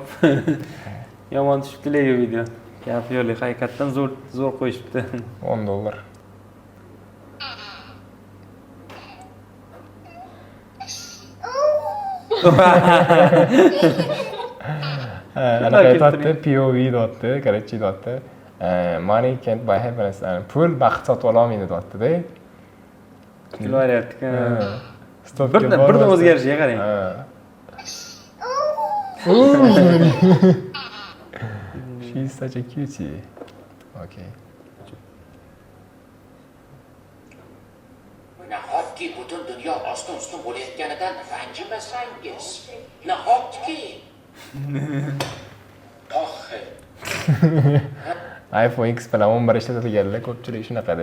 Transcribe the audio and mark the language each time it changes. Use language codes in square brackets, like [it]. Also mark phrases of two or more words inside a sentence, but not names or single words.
[uz] Yomon tushibdi lekin video. Gap yo'q, haqiqatdan zo'r qo'yishibdi. $10. Ana aytibdi, POV deyapti, короче deyapti. [en] Money can't buy happiness. [uz] Pul baxt sotib ola olmaydi deyapti-da. Kulyapti-ku. Birdan o'zgarishiga qarang. [en] She's such a cutie. Okay. [uz] Nahotki butun dunyo ostin-ustin bo'layotganidan ranjimasangiz. Nahotki. iPhone X bilan 11 ishlatilganlar ko'pchilik shunaqada.